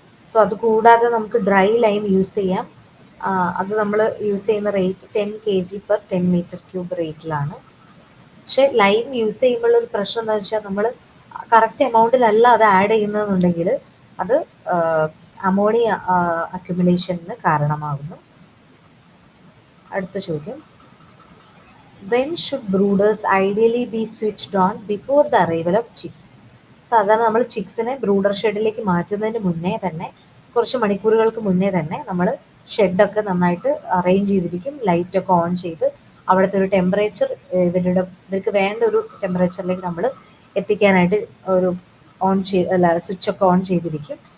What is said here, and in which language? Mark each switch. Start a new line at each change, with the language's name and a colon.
Malayalam: So അത് കൂടാതെ നമുക്ക് ഡ്രൈ ലൈം യൂസ് ചെയ്യാം. അത് നമ്മൾ യൂസ് ചെയ്യുന്ന rate 10 kg per 10 metre cube റേറ്റിലാണ്. പക്ഷെ ലൈം യൂസ് ചെയ്യുമ്പോൾ ഒരു പ്രശ്നം എന്താണെന്ന് വെച്ചാൽ നമ്മൾ കറക്റ്റ് എമൗണ്ടിലല്ല അത് ആഡ് ചെയ്യുന്നതെന്നുണ്ടെങ്കിൽ അത് അമോണിയ അക്യുമുലേഷന് കാരണമാകുന്നു. അടുത്ത ചോദ്യം,
English: when should brooders ideally be switched on before the arrival of chicks?
Malayalam: സാധാരണ നമ്മൾ ചിക്സിനെ ബ്രൂഡർ ഷെഡിലേക്ക് മാറ്റുന്നതിന് മുന്നേ തന്നെ, കുറച്ച് മണിക്കൂറുകൾക്ക് മുന്നേ തന്നെ നമ്മൾ ഷെഡൊക്കെ നന്നായിട്ട് അറേഞ്ച് ചെയ്തിരിക്കും. ലൈറ്റൊക്കെ ഓൺ ചെയ്ത് അവിടുത്തെ ഒരു ടെമ്പറേച്ചർ ഇവർക്ക് വേണ്ട ഒരു ടെമ്പറേച്ചറിലേക്ക് നമ്മൾ എത്തിക്കാനായിട്ട് ഒരു സ്വിച്ചൊക്കെ ഓൺ ചെയ്തിരിക്കും.